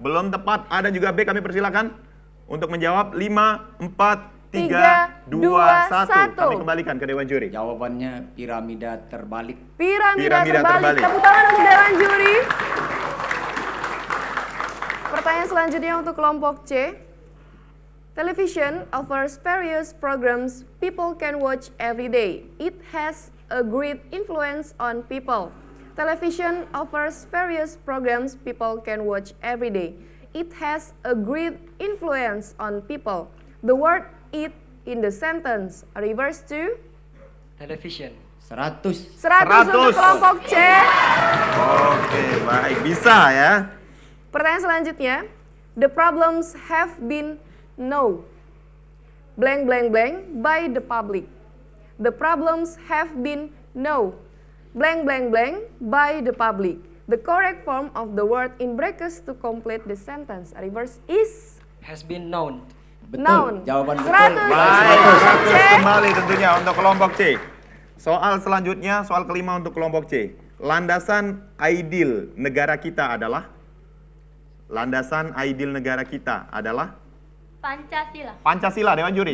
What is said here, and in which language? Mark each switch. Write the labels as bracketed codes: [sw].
[id] Belum tepat. A dan juga B kami persilakan untuk menjawab. 5, 4, 3, 2, 1. Kami kembalikan ke Dewan Juri. Jawabannya piramida terbalik. Piramida Piramida terbalik. terbalik. Tepuk tangan untuk Dewan Juri. Pertanyaan selanjutnya untuk kelompok C. [en] Television offers various programs people can watch every day. It has a great influence on people. Television offers various programs people can watch every day. It has a great influence on people. The word it in the sentence refers to Television. [id] 100. 100 untuk kelompok C. Oke, baik. Bisa ya. Pertanyaan selanjutnya. [en] The problems have been known blank blank blank by the public. The problems have been known blank blank blank by the public. The correct form of the word in brackets to complete the sentence reverse is Has been known. noun. [id] Jawaban betul. 100. Baik, Kelompok C. 100 kembali tentunya untuk kelompok C. Soal selanjutnya, soal kelima untuk kelompok C. Landasan ideal negara kita adalah? Landasan ideal negara kita adalah? Pancasila. Pancasila, Dewan Juri.